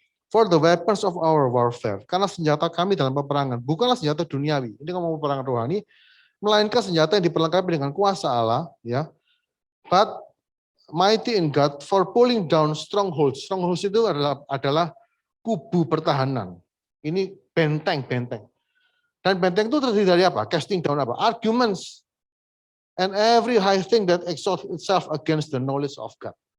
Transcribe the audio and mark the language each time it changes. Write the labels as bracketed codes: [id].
[en] For the weapons of our warfare. [id] Karena senjata kami dalam peperangan bukanlah senjata duniawi. Ini ngomong peperangan rohani, melainkan senjata yang diperlengkapi dengan kuasa Allah, ya. [en] But mighty in God for pulling down strongholds. [id] Strongholds itu adalah kubu pertahanan. Ini benteng-benteng. Dan benteng itu terdiri dari apa? [en] Casting down [id] apa? [en] Arguments. And every high thing that exalts itself against the knowledge of God.